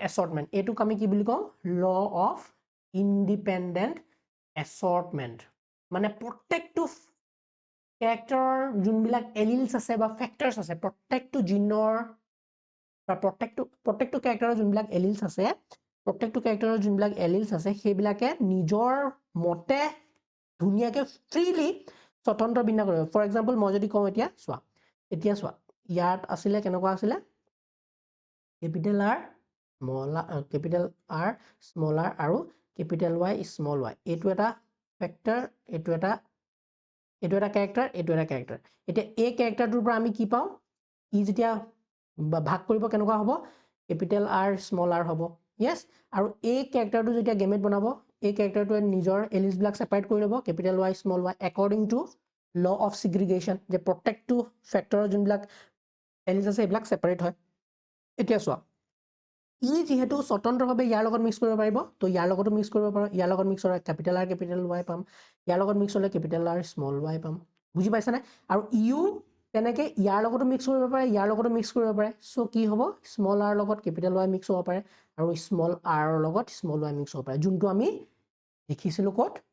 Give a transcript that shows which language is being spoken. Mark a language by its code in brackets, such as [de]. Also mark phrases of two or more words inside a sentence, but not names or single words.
[as] অ্যাসর্টমেন্ট এটো আমি কি বুলি কও [en] law of independent assortment [as] মানে প্ৰত্যেকটো ক্যাৰেক্টাৰৰ যোনবিলাক এলিলছ আছে বা ফ্যাক্টৰছ আছে প্ৰত্যেকটো জিনৰ বা প্ৰত্যেকটো ক্যাৰেক্টাৰৰ যোনবিলাক এলিলছ আছে প্ৰত্যেকটো ক্যাৰেক্টাৰৰ যোনবিলাক এলিলছ আছে সেইবিলাকে নিজৰ মতে ধুনিয়াকে ফ্ৰীলি স্বতন্ত্ৰ বিন্যাস কৰিব [en] for example [as] মই যদি কওঁ এতিয়া চোৱা ইয়াত আছিলে কেনেকুৱা আছিলে [en] capital R small r [as] আৰু [en] capital Y small y [as] এইটো এটা ফ্যাক্টৰ এইটো এটা ক্যাৰেক্টাৰ এইটো এটা ক্যাৰেক্টাৰ এতিয়া এই ক্যাৰেক্টাৰটোৰ পৰা আমি কি পাও ই যেতিয়া ভাগ কৰিব কেনেকুৱা হ'ব [en] capital R small r [as] হ'ব yes আৰু এই ক্যাৰেক্টাৰটো যেতিয়া গেমেট বনাব এই ক্যাৰেক্টাৰটোৱে নিজৰ এলিলছ বিলাক সেপাৰেট কৰি ল'ব [en] capital Y small y according to law of segregation [as] যে প্ৰত্যেকটো ফ্যাক্টৰৰ যোনবিলাক এলিলছ আছে এইবিলাক সেপাৰেট হয় এতিয়া চোৱা ই যেহেতু স্বতন্ত্ৰভাৱে ইয়াৰ লগত মিক্স কৰিব পাৰিব তো ইয়াৰ লগতো মিক্স কৰিব পাৰো ইয়াৰ লগত মিক্স হ'লে [en] capital R capital Y [as] পাম ইয়াৰ লগত মিক্স হ'লে [en] capital R small y [as] পাম বুজি পাইছানে আৰু ইউ তেনেকে ইয়াৰ লগতো মিক্স কৰিব পাৰে ইয়াৰ লগতো মিক্স কৰিব পাৰে সো কি হ'ব [en] small r [as] লগত [en] capital Y [as] মিক্স হ'ব পাৰে আৰু [en] small r [as] লগত [en] small y [as] মিক্স হ'ব পাৰে যোনটো আমি দেখিছিলো ক'ত